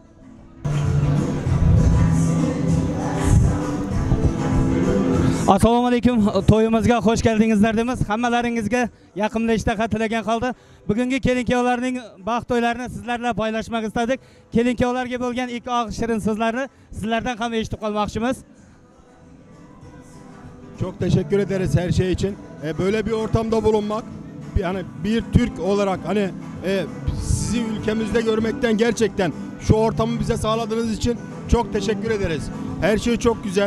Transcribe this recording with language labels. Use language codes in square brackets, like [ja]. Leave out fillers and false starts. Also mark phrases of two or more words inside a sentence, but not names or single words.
[uz] Assalomu alaykum. To'yimizga xush keldingizlar deymiz. Hammalaringizga yoqimli ishtaha tilagan holda bugungi kelin-kuyovlarning baxt to'ylarini sizlar bilan [tr] paylaşmak istedik. [uz] Kelin-kuyovlarga bo'lgan ikki og'iz shirin so'zlarni sizlardan ham eshitib qolmoqchimiz. [tr] Çok teşekkür ederiz her şey için. Böyle bir ortamda bulunmak, yani bir Türk olarak hani sizi ülkemizde görmekten gerçekten şu ortamı bize sağladığınız için çok teşekkür ederiz. Her şey çok güzel.